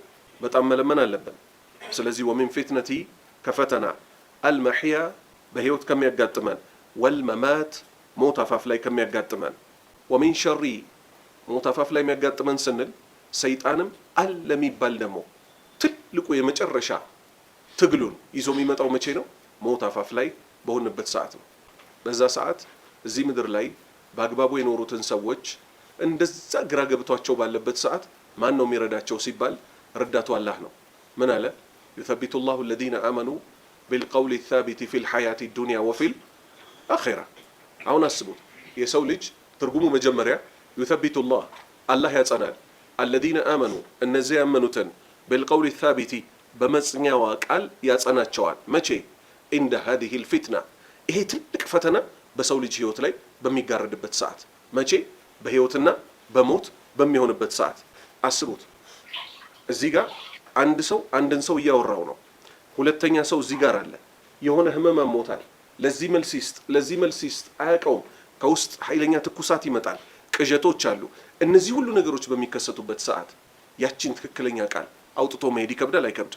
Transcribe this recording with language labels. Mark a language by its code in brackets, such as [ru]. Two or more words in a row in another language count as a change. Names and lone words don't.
[am] በጣም መለመን አለብን። ስለዚህ [ar] ومن فتنة [am] ከፈተና አልመሕያ በህይወት ከሚያጋጥመን ወልመማት ሞት አፋፍ ላይ ከሚያጋጥመን [ar] ومن شر [am] ሞት አፋፍ ላይ የሚያጋጥመን ስንል ሰይጣንም አለ የሚባል ደግሞ ትልቁ የመጨረሻ ትግሉን ይዞ የሚመጣው መቼ ነው? ሞት አፋፍ ላይ በሆነበት ሰዓት ነው። በዛ ሰዓት እዚህ ምድር ላይ በአግባቡ የኖሩትን ሰዎች እንደዛ ግራ ገብቷቸው ባለበት ሰዓት ማን ነው የሚረዳቸው ሲባል ረዳቱ አላህ ነው። ምን አለ? [ar] يثبت الله الذين آمنوا بالقول الثابت في الحياة الدنيا وفي الآخرة። [am] አሁን አስቡት የሰው ልጅ ትርጉሙ መጀመሪያ [ar] يثبت الله [am] አላህ ያጸናል [ar] الذين آمنوا [am] እነዚህ ያመኑትን [ar] بالقول الثابت [am] በመጽኛዋ ቃል ያጸናቸዋል። መቼ? [ar] عند هذه الفتنة [am] ይሄ ትልቅ ፈተና በሰው ልጅ ህይወት ላይ በሚጋረድበት ሰዓት። መቼ? በህይወትና በሞት በሚሆንበት ሰዓት። አስቡት እዚህ ጋር አንድን ሰው እያወራው ነው። ሁለተኛ ሰው እዚህ ጋር አለ። የሆነ ህመም አሞታል። ለዚህ መልስ ይስጥ አያውቀውም። ከውስጥ ኃይለኛ ትኩሳት ይመጣል። ቅዠቶች አሉ። እነዚህ ሁሉ ነገሮች በሚከሰቱበት ሰዓት ያቺን ትክክለኛ ቃል አውጥቶ መሄድ ይከብዳል አይከብድም?